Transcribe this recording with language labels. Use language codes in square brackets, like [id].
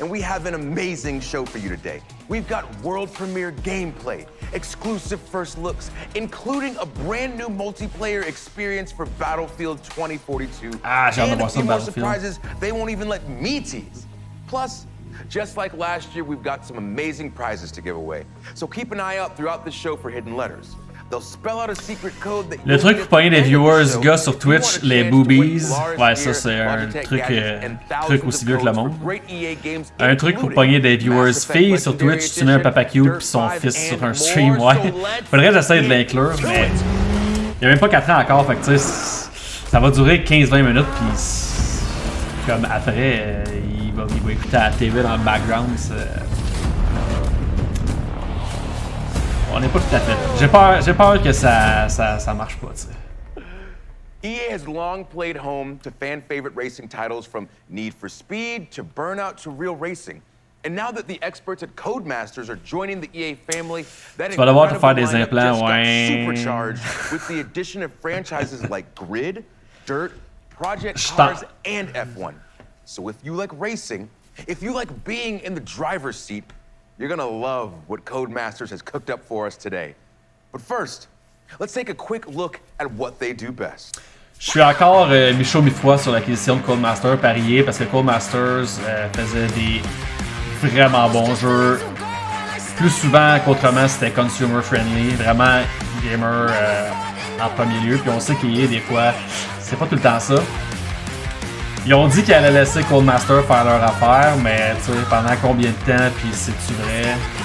[en] and we have an amazing show for you today. We've got world premiere gameplay, exclusive first looks, including a brand new multiplayer experience for Battlefield 2042, and a few more surprises they won't even let me tease. Plus, just like last year, we've got some amazing prizes to give away. So keep an eye out throughout the show for hidden letters. They'll spell out a secret code that [fr] Le truc pour pogner des viewers gars sur Twitch, les boobies, ouais ça c'est un truc aussi vieux que le monde. Un truc pour pogner des viewers filles sur Twitch, tu mets un papa cute pis son fils sur un stream, ouais. Faudrait que j'essaie de l'inclure, mais il y a même pas 4 ans encore, fait que tu sais, ça va durer 15-20 minutes pis comme après, il va écouter à la TV dans le background, on n'est pas tout à fait. J'ai peur que ça marche pas, tu sais. [en] EA has long played home to fan-favorite racing titles from Need for Speed to Burnout to Real Racing. And now that the experts at Codemasters are joining the EA family, that [fr] tu vas devoir te faire des [en] lineup [fr] implants, [en] just got [fr] ouais. [en] supercharged with the addition of franchises like Grid, Dirt, Project Cars, and F1. So if you like racing, if you like being in the driver's seat, you're gonna love what Codemasters has cooked up for us today. But first, let's take a quick look at what they do best. [fr] Je suis encore mi-chaud mi-froid sur l'acquisition de Codemasters par EA parce que Codemasters faisait des vraiment bons jeux. Plus souvent qu'autrement, c'était [en] consumer friendly, [fr] vraiment gamer en premier lieu. Puis on sait qu'EA, des fois, c'est pas tout le temps ça. Ils ont dit qu'ils allaient laisser Codemasters faire leur affaire, mais tu sais, pendant combien de temps, puis c'est-tu vrai?